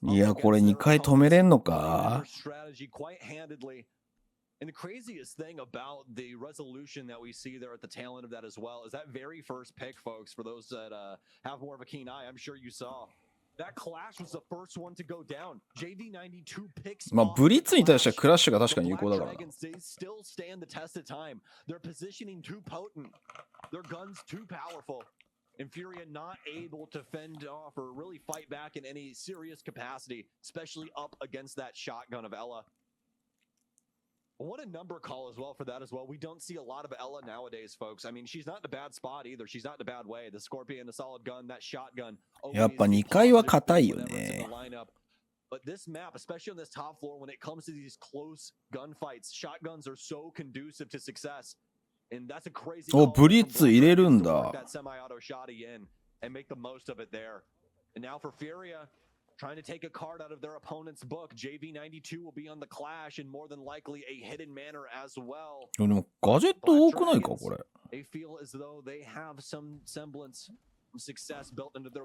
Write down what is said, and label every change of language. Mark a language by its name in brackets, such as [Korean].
[Japanese] いや、これ2回止めれんのか [English] strategy quite handedly. And the craziest thing about the resolution that we see there at the tail end of that as well is that very first pick, folks, for those that have more of a keen eye, I'm sure you saw. That clash was the first one to go down. JD92 picks. [Japanese] まあブリッツに対してはクラッシュが確かに有効だからな。 [English] Still stand the test of time. Their positioning too potent. Their guns too powerful. And FURIA not able to fend off or really fight back in any serious capacity, especially up against that shotgun of Ella. What a number call as well for that as well. We don't see a lot of Ella nowadays, folks. I mean, she's not in a bad spot either. She's not in a bad way. The Scorpion, the solid gun, that shotgun. [Japanese] やっぱ2回は硬いよね。 [English] But this map, especially on this top floor, when it comes to these close gunfights, shotguns are so conducive to success. And that's a crazy. [Japanese] お、ブリッツ入れるんだ。 [English] That semi-auto shotty in and make the most of it there. And now for FURIA, trying to take a card out of their opponent's book. JV92 will be on the clash and more than likely a hidden manner as well. [Japanese] でもガジェット多くないかこれ。 [English] They feel as though they have some semblance of success built into their